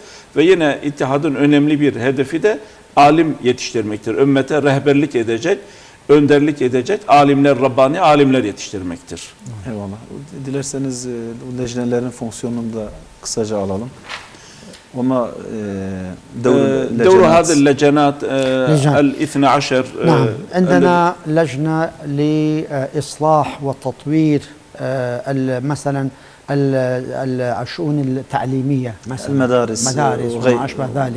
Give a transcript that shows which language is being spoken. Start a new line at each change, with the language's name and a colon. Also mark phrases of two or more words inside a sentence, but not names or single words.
Turkish: Ve yine İttihadın önemli bir hedefi de alim yetiştirmektir. Ümmete rehberlik edecek, önderlik edecek alimler, Rabbani alimler yetiştirmektir. Eyvallah. Dilerseniz bu lejnelerin fonksiyonunu da kısaca alalım. Ama
Arabic: دور هذه اللجنات الاثنى عشر. نعم عندنا لجنة لإصلاح وتطوير مثلا الشؤون التعليمية مثلا المدارس وما أشبه ذلك.